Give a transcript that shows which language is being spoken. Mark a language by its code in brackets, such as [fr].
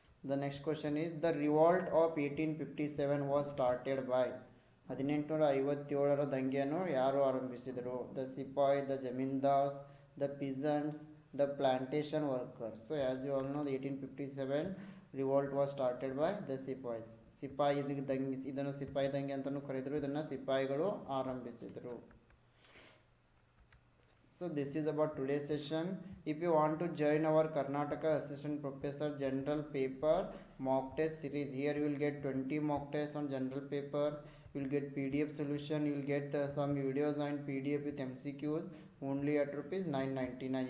[en] The next question is the revolt of 1857 was started by. [kn] 1857ರ ದಂಗೆಯನ್ನು ಯಾರು ಆರಂಭಿಸಿದರು? [en] The Sepoy, the Zamindars, the peasants, the plantation workers. So as you all know the 1857 revolt was started by the Sepoys. [kn] ಸಿಪಾಯಿ ದಂಗೆ, ಇದನ್ನು ಸಿಪಾಯಿ ದಂಗೆ ಅಂತಲೂ ಕರೆದರು, ಇದನ್ನು ಸಿಪಾಯಿಗಳು ಆರಂಭಿಸಿದರು. [en] So this is about today's session. If you want to join our Karnataka Assistant Professor General Paper mock test series, here you will get 20 mock tests on general paper. You will get PDF solution. You will get some videos and PDF with MCQs only at ₹999.